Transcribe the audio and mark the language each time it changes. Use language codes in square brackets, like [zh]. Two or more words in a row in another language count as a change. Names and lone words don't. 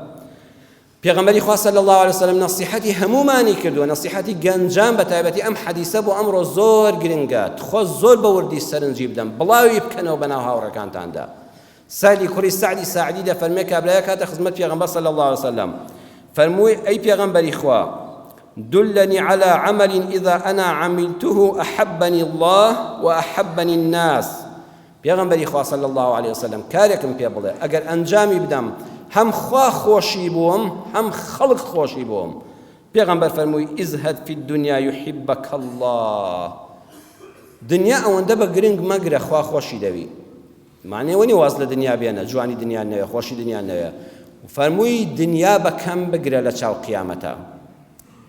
[ckb] پێغەمبەری خوا [ar] صلی الله علیه وسلم [ckb] نصیحەتی هەمومانی کردووە نصیحەتی گەنجان بە تایبەتی ئەم حەدیسە بۆ ئەمڕۆ زۆر گرنگە خۆ زۆر بە وردی سەرنجی بدەن بڵاوی بکەنەوە بەناو هاوڕەکانتاندا سالی کوڕی سعدی ساعدی دەفەرمێ کابرایە کاتە خزمەت پێغەمبەر [ar] صلی الله علیه وسلم [ckb] فەرمووی ئەی پێغەمبەری خوا [ar] دلني على عمل إذا أنا عملته أحبني الله وأحبني الناس [ckb] پێغەمبەری خوا [ar] صلی الله علیه وسلم [ckb] کارێکم پێ بڵێ ئەگەر ئەنجامی بدەم هەم خوا خۆشی بووم هەم خەڵک خۆشی بووم پێغەمبەر فەرمووی [ar] ئیزهەد فی الدنیا یحبک الله [ckb] دنیا ئەوەندە بە گرنگ مەگرە خوا خۆشی دەوی معنەیەوە نیە واز لە دنیا بێنە جوانی دنیا نەوێ خۆشی دنیا نەوێ فەرمووی دنیا بەکەم بگرە لە چاو قیامەتە